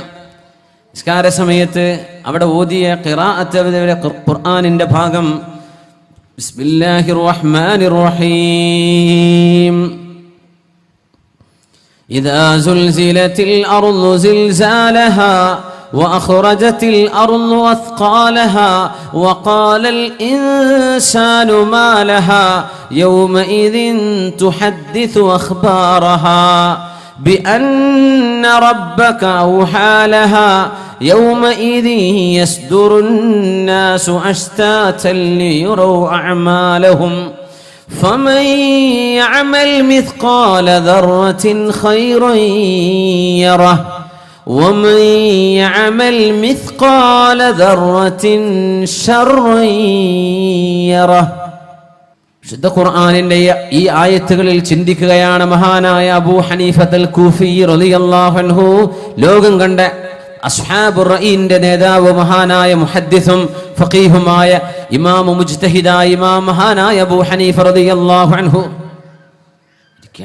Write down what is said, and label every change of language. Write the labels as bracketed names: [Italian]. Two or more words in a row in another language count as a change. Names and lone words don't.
[Malayalam] നിസ്കാര സമയത്ത് അവിടെ ഓതിയ ഖിറാഅത്ത് ഖുർആനിന്റെ ഭാഗം [Arabic] بسم الله الرحمن الرحيم. إذا زلزلت الأرض زلزالها وأخرجت الأرض أثقالها وقال الإنسان ما لها يومئذ تحدث أخبارها بأن ربك أوحى لها يومئذ يصدر الناس أشتاتا ليروا أعمالهم فمن يعمل مثقال ذرة خيرا يره ومن يعمل مثقال ذرة شرا يره. [Malayalam] വിശുദ്ധ ഖുർആനിന്റെ ഈ ആയത്തുകളിൽ ചിന്തിക്കുകയാണ് മഹാനായ അബൂ ഹനീഫത്തുൽ കൂഫി [Arabic] رضي الله عنه. [Malayalam] ലോകം കണ്ട അസ്ഹാബുർ റഈന്റെ നേതാവ്, മഹാനായ മുഹദ്ദിസും ഫഖീഹുമായ ഇമാം മുജ്തഹിദായ ഇമാം മഹാനായ അബൂ ഹനീഫ [Arabic] رضي الله عنه [Malayalam] ഇരിക്കുകയാണ്.